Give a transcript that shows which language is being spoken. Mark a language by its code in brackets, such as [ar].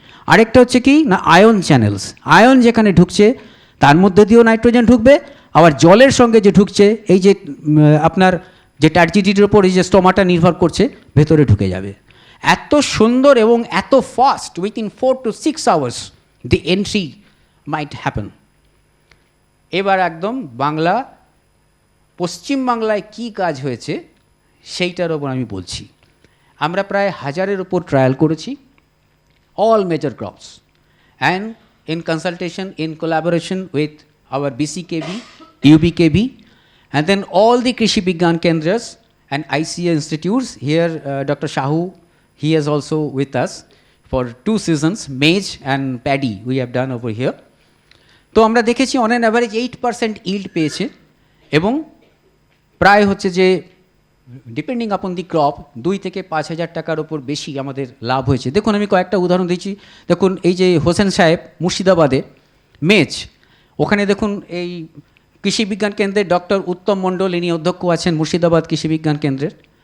[bn] আরেকটা হচ্ছে কি না আয়ন চ্যানেলস, আয়ন যেখানে ঢুকছে তার মধ্যে দিয়েও নাইট্রোজেন ঢুকবে, আবার জলের সঙ্গে যে ঢুকছে এই যে আপনার যে টার্জিডিটির ওপর এই যে স্টোমাটা নির্ভর করছে ভেতরে ঢুকে যাবে। এত সুন্দর এবং এত fast, [en] Within 4 to 6 hours the entry might happen. [bn] এবার একদম বাংলা, পশ্চিম বাংলায় কী কাজ হয়েছে সেইটার ওপর আমি বলছি। আমরা প্রায় 1000-এর ওপর ট্রায়াল করেছি, [en] all major crops, and in consultation, in collaboration with our BCKB, UBKB, and then all the Krishi Bigyan Kendras and ICA institutes. Here Dr. Shahu, he is also with us for 2 seasons, maize and paddy we have done over here. [bn] তো আমরা দেখেছি [en] on an average 8% yield [bn] পেয়েছে, এবং প্রায় হচ্ছে যে [en] depending upon the crop [bn] 2 থেকে 5,000 টাকার ওপর বেশি আমাদের লাভ হয়েছে। দেখুন আমি কয়েকটা উদাহরণ দিচ্ছি। দেখুন এই যে হোসেন সাহেব মুর্শিদাবাদে মেজ, ওখানে দেখুন এই কৃষি বিজ্ঞান কেন্দ্রের ডক্টর উত্তম মণ্ডল, ইনি অধ্যক্ষ আছেন মুর্শিদাবাদ কৃষি বিজ্ঞান কেন্দ্রের।